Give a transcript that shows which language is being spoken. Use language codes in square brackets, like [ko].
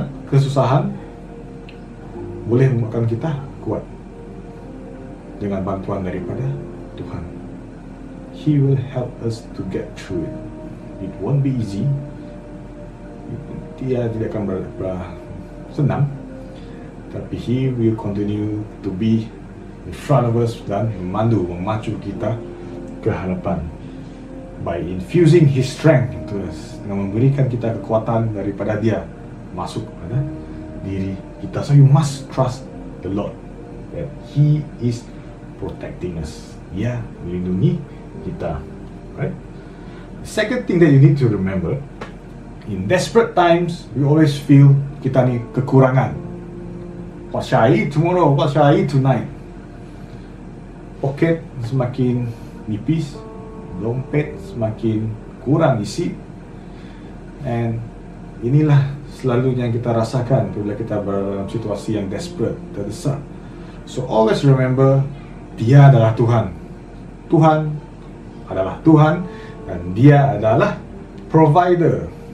[ms] Kesusahan boleh membuatkan kita kuat dengan bantuan daripada Tuhan. [en] He will help us to get through it. It won't be easy. [ms] Dia tidak akan senang, tapi [en] He will continue to be in front of us [ms] dan memacu kita ke hadapan [en] by infusing His strength into us, [ms] dengan memberikan kita kekuatan daripada Dia masuk kepada diri kita. [en] So you must trust the Lord that He is protecting us. [ms] Dia melindungi kita, [en] right? The second thing that you need to remember, in desperate times, we always feel [ms] kita ni kekurangan. [en] What shall I eat tomorrow? What shall I eat tonight? [ms] Poket semakin nipis, dompet semakin kurang isi, and inilah selalunya yang kita rasakan bila kita berada dalam situasi yang desperate, terdesak. [en] So always remember, [ms] Dia adalah Tuhan. Tuhan adalah Tuhan, dan Dia adalah provider.